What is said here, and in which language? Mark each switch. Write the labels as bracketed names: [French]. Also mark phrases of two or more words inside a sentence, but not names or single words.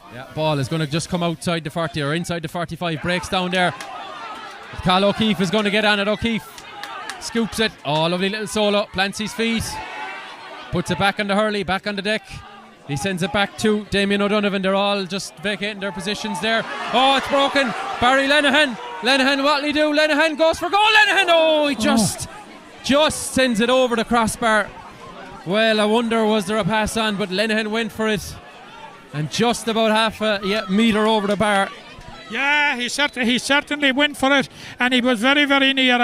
[English] Yeah, ball is going to just come outside the 40 or inside the 45. Breaks down there. Cal O'Keefe is going to get on it. O'Keefe scoops it. Oh, lovely little solo. Plants his feet. Puts it back on the hurley, back on the deck. He sends it back to Damien O'Donovan. They're all just vacating their positions there. Oh, it's broken. Barry Lenihan. Lenihan, what'll he do? Lenihan goes for goal. Lenihan. Oh, he just sends it over the crossbar. Well, I wonder was there a pass on, but Lenihan went for it, and just about half a metre over the bar. Yeah, he certainly went for it, and he was very, very near.